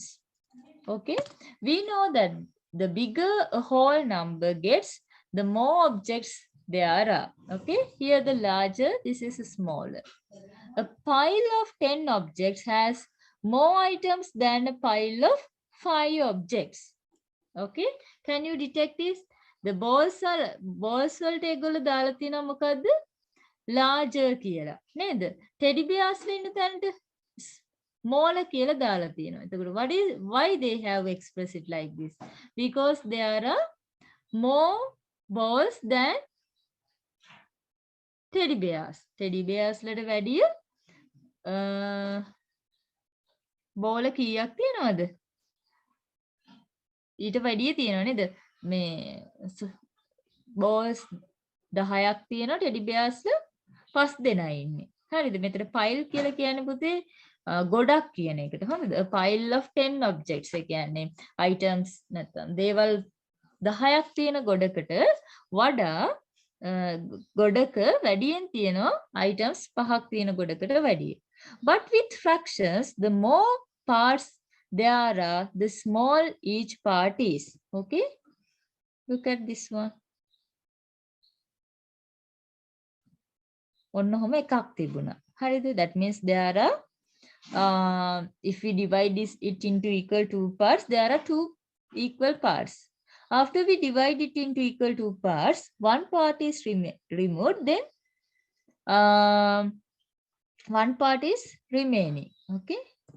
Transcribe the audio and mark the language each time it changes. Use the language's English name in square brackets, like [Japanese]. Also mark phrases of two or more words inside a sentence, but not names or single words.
[English] Okay, we know that the bigger a whole number gets, the more objects there are. Okay, here the larger, this is smaller. A pile of 10 objects has more items than a pile of 5 objects. Okay, can you detect this? The balls [Sinhala] වලට ඒගොල්ලෝ දාලා තියෙනවා මොකද්ද? larger කියලා නේද? [English] teddy bears [Sinhala] වල ඉන්න තැනට smaller කියලා දාලා තියෙනවා. [English] එතකොට why they have expressed it like this? Because there are more balls than teddy bears. Teddy bears [Sinhala] වලට වැඩිය බෝල කීයක් තියෙනවද? ඊට වැඩිය තියෙනවා නේද? මේ balls 10ක් තියෙනවා, [English] teddy bears [Sinhala] 5 දෙනා ඉන්නේ. හරිද? මෙතන pile කියලා කියන්නේ පුතේ ගොඩක් කියන එකට. හරිද? [English] A pile of 10 objects [Sinhala] ඒ කියන්නේ items නැත්නම් දේවල් 10ක් තියෙන ගොඩකට වඩා ගොඩක වැඩියෙන් තියෙනවා items 5ක් තියෙන ගොඩකට වැඩිය. [English] But with fractions, the more parts there are, the small each part is. Okay? Look at this one. [Sinhala] ඔන්නෝම එකක් තිබුණා. හරිද? [English] That means there are if we divide it into equal 2 parts, there are 2 equal parts. After we divide it into equal 2 parts, one part is removed, then one part is remaining.